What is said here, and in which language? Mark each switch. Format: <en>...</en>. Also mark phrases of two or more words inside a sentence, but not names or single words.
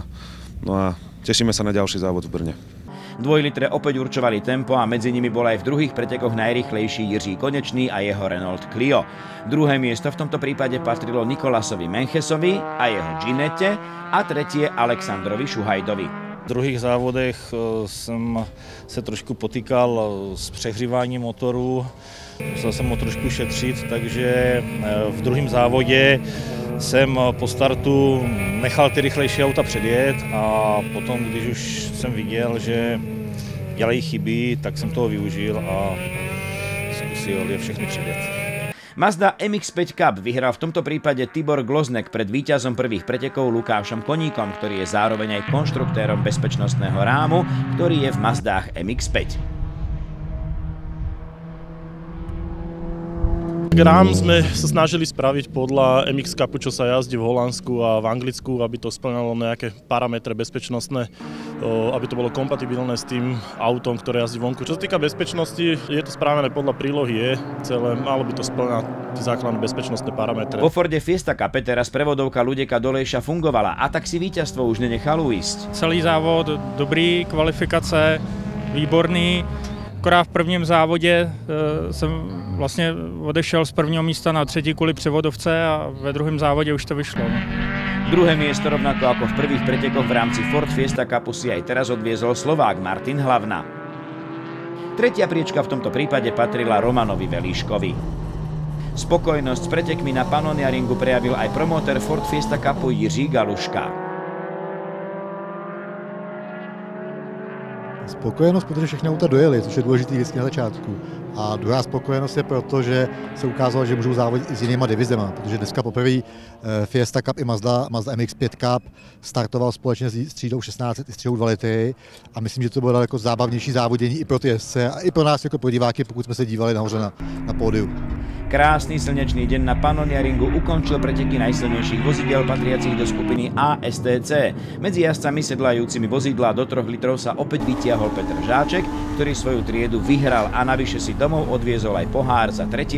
<sk>No a tešíme sa na ďalší závod v Brne. Dvojlitre opäť určovali tempo a medzi nimi bol aj v druhých pretekoch najrýchlejší Jiří Konečný a jeho Renault Clio. Druhé miesto v tomto prípade patrilo Nikolasovi Menchesovi a jeho Ginette a tretie Alexandrovi Šuhajdovi.</sk> <cs>V druhých závodech jsem se trošku potýkal s přehříváním motoru, musel jsem ho trošku šetřit, takže v druhém závodě jsem po startu nechal ty rychlejší auta předjet a potom, když už jsem viděl, že dělají chyby, tak jsem toho využil a zkusil je všechny předjet.</cs> <sk>Mazda MX-5 Cup vyhral v tomto prípade Tibor Gloznek pred víťazom prvých pretekov Lukášom Koníkom, ktorý je zároveň aj konštruktérom bezpečnostného rámu, ktorý je v Mazdách MX-5. Rám sme sa snažili spraviť podľa MX Cupu, čo sa jazdí v Holandsku a v Anglicku, aby to splňalo nejaké parametre bezpečnostné, aby to bolo kompatibilné s tým autom, ktoré jazdí vonku. Čo sa týka bezpečnosti, je to správené podľa prílohy E, celé, malo by to splňať tie základné bezpečnostné parametre. Vo Forde Fiesta Cupe teraz prevodovka Ludeka Dolejša fungovala a tak si víťazstvo už nenechal uísť.</sk> <cs>Celý závod dobrý, kvalifikace výborný. Akorát v prvním závodě jsem vlastně odešel z prvního místa na třetí kvůli převodovce a ve druhém závodě už to vyšlo.</cs> <sk>Druhé miesto rovnako ako v prvých pretekoch v rámci Ford Fiesta Cupu si aj teraz odviezol Slovák Martin Hlavna. Tretia priečka v tomto prípade patrila Romanovi Velíškovi. Spokojnosť s pretekmi na Pannonia Ringu prejavil aj promotér Ford Fiesta Cupu Jiří Galuška.</sk> <cs>Spokojenost, protože všechny auta dojeli, což je důležitý vždycky na začátku. A druhá spokojenost je proto, že se ukázalo, že můžou závodit i s jinýma divizema, protože dneska poprvé Fiesta Cup i Mazda MX-5 Cup startoval společně s třídou 16 i s třídou 2 litry a myslím, že to bylo daleko zábavnější závodění i pro ty jezdce a i pro nás jako pro diváky, pokud jsme se dívali nahoře na pódiu.</cs> <sk>Krásny slnečný deň na Pannonia Ringu ukončil preteky najsilnejších vozidiel patriacich do skupiny ASTC. Medzi jazdcami sedlajúcimi vozidla do 3 litrov sa opäť vytiahol Petr Žáček, ktorý svoju triedu vyhral a navyše si domov odviezol aj pohár za 3.</sk>